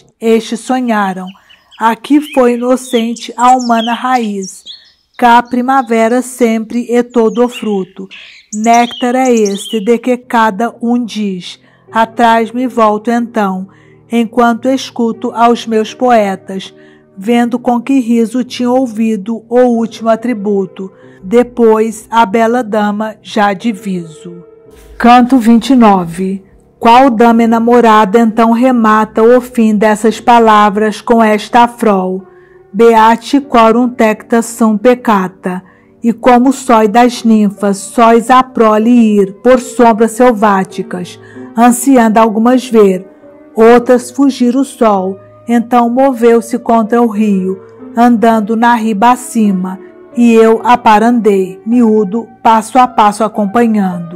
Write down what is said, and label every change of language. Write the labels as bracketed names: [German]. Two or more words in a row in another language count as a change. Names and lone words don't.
[Portuguese] estes sonharam, aqui foi inocente a humana raiz, cá primavera sempre e todo o fruto, néctar é este de que cada um diz, atrás me volto então, enquanto escuto aos meus poetas, vendo com que riso tinha ouvido o último atributo, depois a bela dama já diviso. Canto 29. Qual dama enamorada então remata o fim dessas palavras com esta afrol, [Latin] Beate quorum tecta sum peccata, [Portuguese] e como sói das ninfas, sóis a prole ir por sombras selváticas, ansiando algumas ver, outras fugir o sol, então moveu-se contra o rio, andando na riba acima, e eu aparandei, miúdo, passo a passo acompanhando.